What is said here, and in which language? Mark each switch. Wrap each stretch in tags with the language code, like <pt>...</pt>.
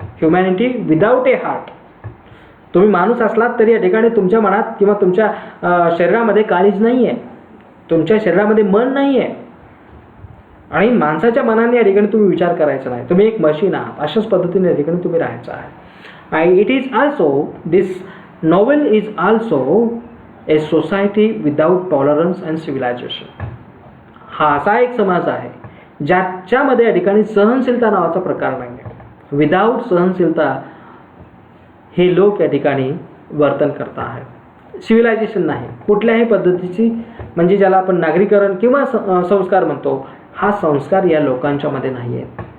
<en>Humanity without a heart.</en> <mr>तुम्ही माणूस असलात तरी या ठिकाणी तुमच्या मनात किंवा तुमच्या शरीरामध्ये काळीज नाही आहे, तुमच्या शरीरामध्ये मन नाही आहे आणि माणसाच्या मनाने या ठिकाणी तुम्ही विचार करायचा नाही. तुम्ही एक मशीन आहात, अशाच पद्धतीने या ठिकाणी तुम्ही राहायचं आहे.</mr> <en>And it is also, this novel is also a society without tolerance and civilization.</en> <mr>हा असा एक समाज आहे ज्याच्यामध्ये या ठिकाणी सहनशीलता नावाचा प्रकार नाही आहे. विदाउट सहनशीलता हे लोक या ठिकाणी वर्तन करत आहेत. सिव्हिलायझेशन नाही कुठल्याही पद्धतीची, म्हणजे ज्याला आपण नागरीकरण किंवा संस्कार म्हणतो, हा संस्कार या लोकांच्या मध्ये नाही आहे.</mr>